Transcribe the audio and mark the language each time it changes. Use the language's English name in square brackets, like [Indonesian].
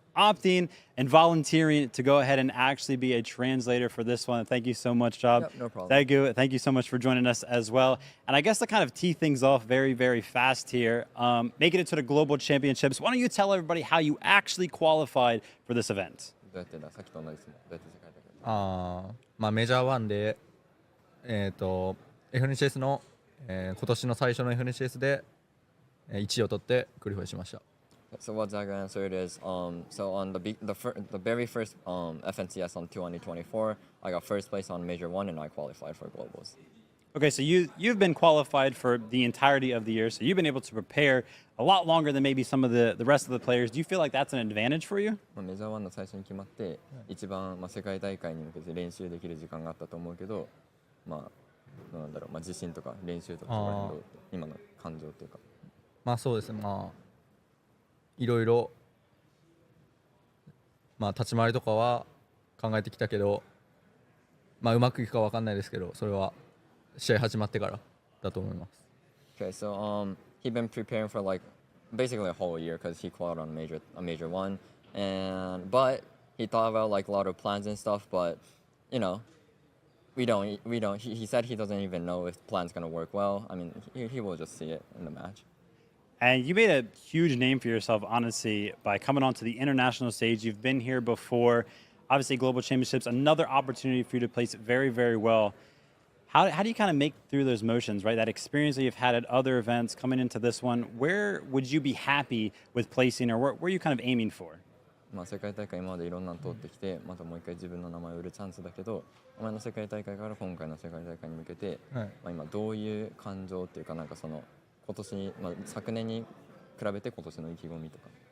[English] opting and volunteering to go ahead and actually be a translator for this one. Thank you so much, Job. Yep, no problem. Thank you so much for joining us as well. And I guess to kind of tee things off very, very fast here, making it to the Global Championships, why don't you tell everybody how you actually qualified for this event? [Japanese] どうやってださっきと同じですね。どうやって世界大会。まあ、メジャー1で、FNCS の、今年の最初の FNCS で、1位を取ってクリファイしました。 [English] So what Zach answered is, so on the very first FNCS on 2024, I got first place on Major 1 and I qualified for Globals. Okay, so you've been qualified for the entirety of the year, so you've been able to prepare a lot longer than maybe some of the rest of the players. Do you feel like that's an advantage for you? [Japanese] メジャー1の最初に決まって、一番、世界大会に向けて練習できる時間があったと思うけど、なんだろう、自信とか練習とか今の感情というか。まあそうですね、いろいろ、立ち回りとかは考えてきたけど、うまくいくかわかんないですけど、それは試合始まってからだと思います。 [English] Okay, so he'd been preparing for like basically a whole year because he qualified on a major 1, but he thought about like a lot of plans and stuff, but you know, we don't. He said he doesn't even know if plan's gonna work well. I mean, he will just see it in the match. And you made a huge name for yourself, honestly, by coming onto the international stage. You've been here before. Obviously, Global Championships, another opportunity for you to place very, very well. How do you kind of make through those motions, right? That experience that you've had at other events coming into this one, where would you be happy with placing, or where are you kind of aiming for? [Japanese] 世界大会今までいろんなの通ってきて、またもう一回自分の名前を売るチャンスだけど、前の世界大会から今回の世界大会に向けて、今どういう感情っていうかなんかその今年、昨年に比べて今年の意気込みとか。